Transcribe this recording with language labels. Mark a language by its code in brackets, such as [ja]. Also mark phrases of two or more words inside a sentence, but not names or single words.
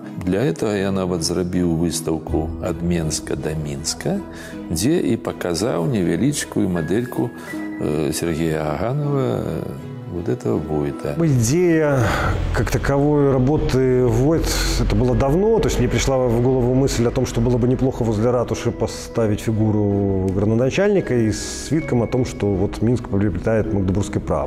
[ru] Для этого я [be] нават зрабіў выстаўку ад Менска да Мінска, дзе і паказаў невялічкую мадэльку Сергея Аганова, [ru] вот этого Войта. Идея как таковой работы Войт, это было давно, то есть мне пришла в голову мысль о том, что было бы неплохо возле ратуши поставить фигуру градоначальника и с свитком о том, что вот Минск приобретает магдебургское право.